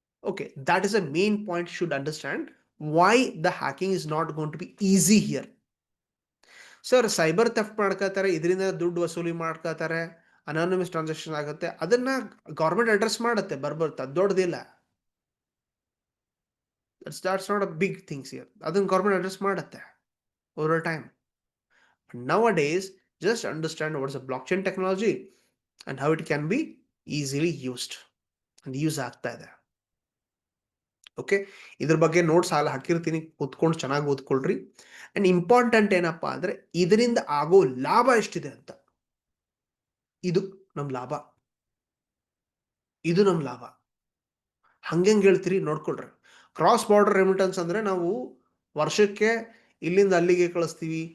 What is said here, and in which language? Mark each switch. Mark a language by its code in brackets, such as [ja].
[en] Okay, that is a main point you should understand why the hacking is not going to be easy here. [kn] Sir, cyber theft ಮಾಡ್ಕೋತಾರೆ, ಇದರಿಂದ ದುಡ್ಡು ವಸೂಲಿ ಮಾಡ್ಕೋತಾರೆ, anonymous transaction ಆಗುತ್ತೆ, ಅದನ್ನ government address ಮಾಡುತ್ತೆ ಬರ್ಬರ್ತಾ, ದೊಡ್ಡದಿಲ್ಲ. [en] That's not a big things here. [kn] ಅದನ್ನ government address ಮಾಡುತ್ತೆ [en] over time. Nowadays, just understand what's a blockchain technology and how it can be easily used and use [kn] ಆಗ್ತಾ ಇದೆ. ಓಕೆ, ಇದ್ರ ಬಗ್ಗೆ notes ಹಾಲು ಹಾಕಿರ್ತೀನಿ, ಕೂತ್ಕೊಂಡು ಚೆನ್ನಾಗಿ ಓದ್ಕೊಳ್ರಿ. ಅಂಡ್ ಇಂಪಾರ್ಟೆಂಟ್ ಏನಪ್ಪಾ ಅಂದ್ರೆ ಇದರಿಂದ ಆಗೋ ಲಾಭ ಎಷ್ಟಿದೆ ಅಂತ. ಇದು ನಮ್ ಲಾಭ, ಇದು ನಮ್ ಲಾಭ. ಹಂಗೆಂಗ್ ಹೇಳ್ತೀರಿ ನೋಡ್ಕೊಳ್ರಿ. ಕ್ರಾಸ್ ಬಾರ್ಡರ್ ರೆಮಿಟೆನ್ಸ್ ಅಂದ್ರೆ ನಾವು ವರ್ಷಕ್ಕೆ ಇಲ್ಲಿಂದ ಅಲ್ಲಿಗೆ ಕಳಿಸ್ತೀವಿ.